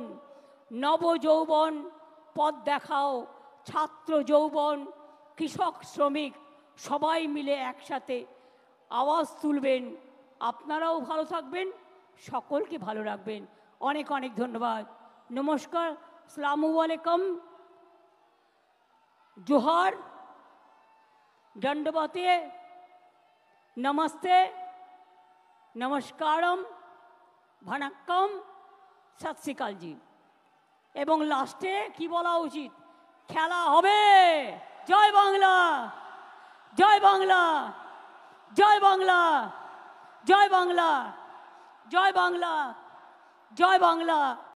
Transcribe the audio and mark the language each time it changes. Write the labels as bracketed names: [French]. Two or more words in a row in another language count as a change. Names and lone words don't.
[Bangla] নব যৌবন পথ দেখাও। ছাত্র যৌবন, কৃষক, শ্রমিক সবাই মিলে একসাথে আওয়াজ তুলবেন। আপনারাও ভালো থাকবেন, সকলকে ভালো রাখবেন। অনেক অনেক ধন্যবাদ, নমস্কার, [Arabic] السلام عليكم, [Hindi] जोहार, दंडवते, नमस्ते, नमस्कारम, वनक्कम, [Punjabi] ਸਤ ਸ੍ਰੀ ਅਕਾਲ ਜੀ। [Bangla] এবং লাস্টে কি বলা উচিত, খেলা হবে। জয় বাংলা, জয় বাংলা, জয় বাংলা, জয় বাংলা, জয় বাংলা, জয় বাংলা।